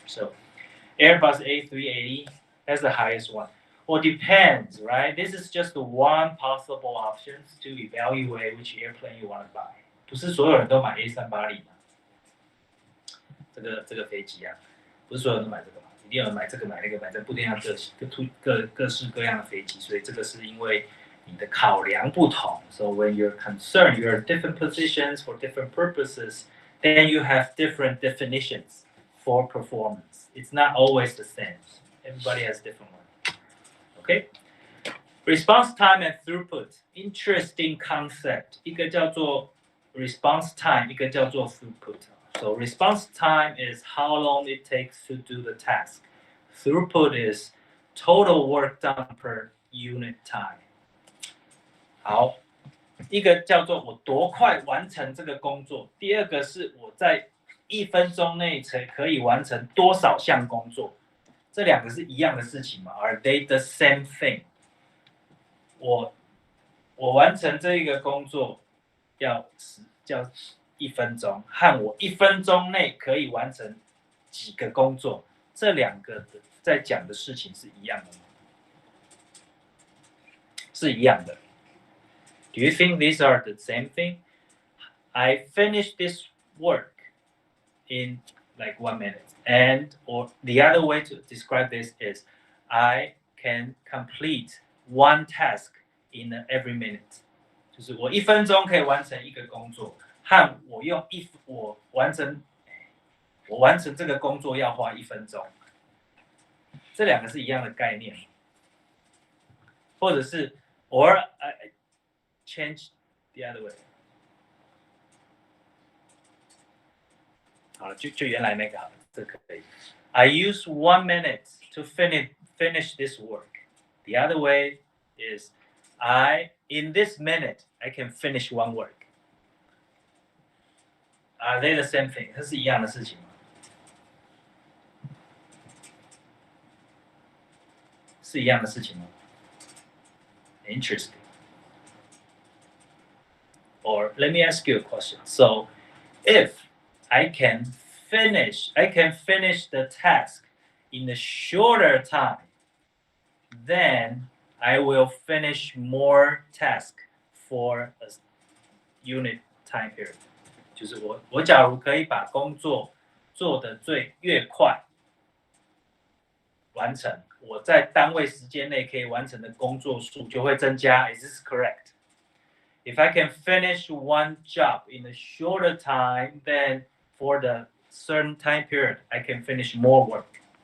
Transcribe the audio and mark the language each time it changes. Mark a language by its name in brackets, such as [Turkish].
[English] So Airbus A380 that's the highest one. Well, depends, right? This is just one possible options to evaluate which airplane you want to buy. [Chinese] 不是所有人都买 A380 嘛？这个飞机啊，不是所有人都买这个嘛？一定有人买这个买那个买这不一样各式各样的飞机，所以这个是因为你的考量不同。 [English] So when you're concerned, you're at different positions for different purposes, then you have different definitions for performance. It's not always the same. Everybody has different ones. Okay? Response time and throughput. Interesting concept. [Chinese] 一个叫做 response time, 一个叫做 throughput. [English] So response time is how long it takes to do the task. Throughput is total work done per unit time. [Chinese] 好，一个叫做我多快完成这个工作，第二个是我在1分钟内才可以完成多少项工作，这两个是一样的事情吗 ？ [English] Are they the same thing？ [Chinese] 我完成这一个工作要1分钟，和我1分钟内可以完成几个工作，这两个在讲的事情是一样的吗？是一样的。 [English] Do you think these are the same thing? I finished this work in like 1 minute. And or the other way to describe this is I can complete one task in every minute. [Chinese] 就是我1分钟可以完成一个工作，和我完成这个工作要花1分钟，这两个是一样的概念。或者是 [English] or I change the other way。 [Chinese] 好了，就原来那个好了，这可以。 [English] I use 1 minute to finish this work. The other way is I in this minute I can finish one work. Are they the same thing? [Chinese] 它是一样的事情吗？是一样的事情吗？ [English] Interesting. Or let me ask you a question. So, if I can finish the task in a shorter time, then I will finish more task for a unit time period. [Chinese] 就是我假如可以把工作做得越快完成，我在单位时间内可以完成的工作数就会增加。 [English] Is this correct? If I can finish one job in a shorter time, then for the certain time period, I can finish more work.